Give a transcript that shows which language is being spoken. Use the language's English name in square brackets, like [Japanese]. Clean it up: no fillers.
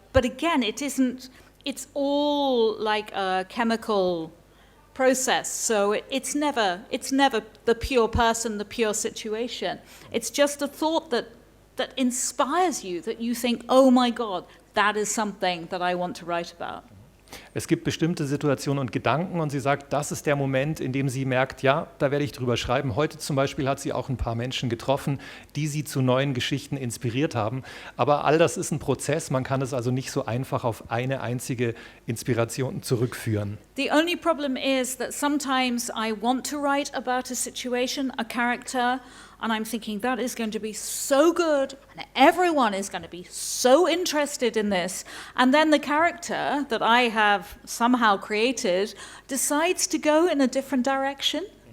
[English] But again, it's all like a chemical process. So it's never the pure person, the pure situation. It's just a thought that inspires you, that you think, oh my God, that is something that I want to write about. [German] Es gibt bestimmte Situationen und Gedanken und sie sagt, das ist der Moment, in dem sie merkt, ja, da werde ich drüber schreiben. Heute zum Beispiel hat sie auch ein paar Menschen getroffen, die sie zu neuen Geschichten inspiriert haben. Aber all das ist ein Prozess, man kann es also nicht so einfach auf eine einzige Inspiration zurückführen. [English] The only problem is that sometimes I want to write about a situation, a character, and I'm thinking that is going to be so good and everyone is going to be so interested in this. And then the character that I have somehow created decides to go in a different direction.